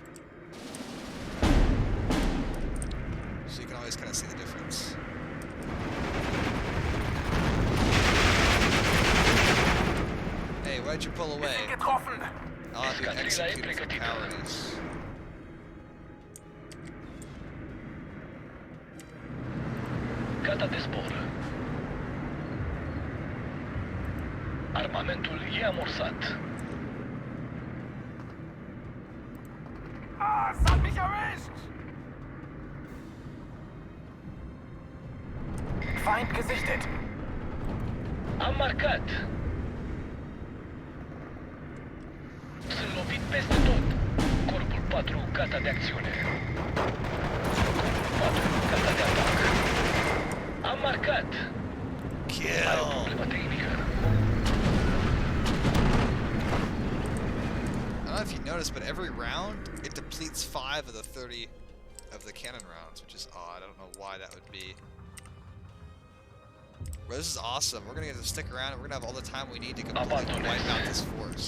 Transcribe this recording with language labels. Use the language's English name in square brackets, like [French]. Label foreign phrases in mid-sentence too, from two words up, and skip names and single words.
[English] So you can always kind of see the difference. Hey, why'd you pull away? [German] Getroffen! [English] I'll have you executed for cowardice. [Romanian] Gata de zbor. Armamentul e amorsat. [German] Ah, es hat mich erwischt! Feind gesichtet. [Romanian] Am marcat. Sunt lovit peste tot. Corpul 4 gata de acțiune. Corpul 4 gata de atac. Am marcat. Are o [English] Kill! [Romanian] problemă tehnică. [English] I don't know if you noticed, but every round it depletes 5 of the 30 of the cannon rounds, which is odd. I don't know why that would be. But this is awesome. We're gonna get to stick around and we're gonna have all the time we need to completely wipe out this force.